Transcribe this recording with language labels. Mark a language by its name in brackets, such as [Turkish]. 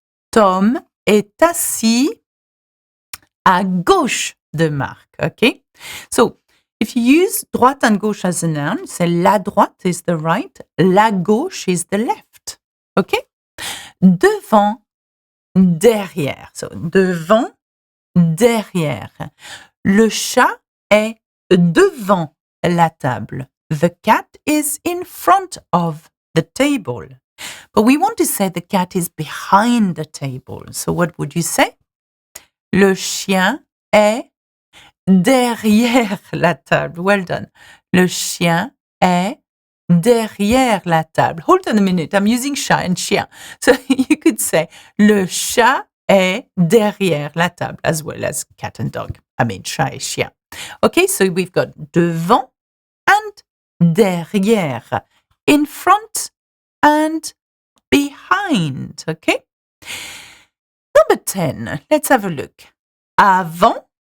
[French] Tom est assis à gauche de Marc, okay? [English] So if you use droite and gauche as a noun, say la droite is the right, la gauche is the left, okay? [French] Devant, derrière. So, devant, derrière. Le chat est devant la table. [English] The cat is in front of the table. But we want to say the cat is behind the table. So what would you say? [French] Le chien est derrière la table. [English] Well done. [French] Le chien est derrière la table. [English] Hold on a minute. I'm using chat and chien. So you could say [French] le chat est derrière la table [English] as well as cat and dog. I mean [French] chat et chien. [English] Okay, so we've got devant and derrière. In front and behind. Okay. Number 10. Let's have a look. Avant.